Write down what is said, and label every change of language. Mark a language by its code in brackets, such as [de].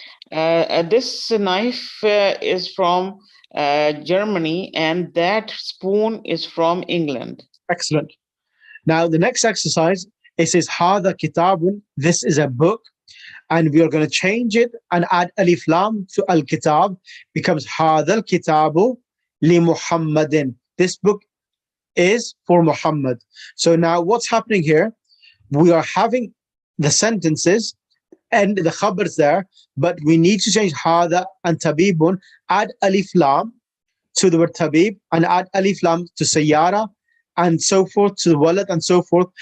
[en] This knife is from Germany, and that spoon is from England. Excellent. Now the next exercise, it says [ar] هذا كتاب. [en] This is a book, and we are going to change it and add alif lam to al-kitab. Becomes [ar] هذا الكتاب لمحمد. [en] This book is for Muhammad. So now what's happening here? We are having the sentences and the khabars there, but we need to change hada and tabibun, add alif lam to the word tabib, and add alif lam to sayyara, and so forth, to the walad, and so forth.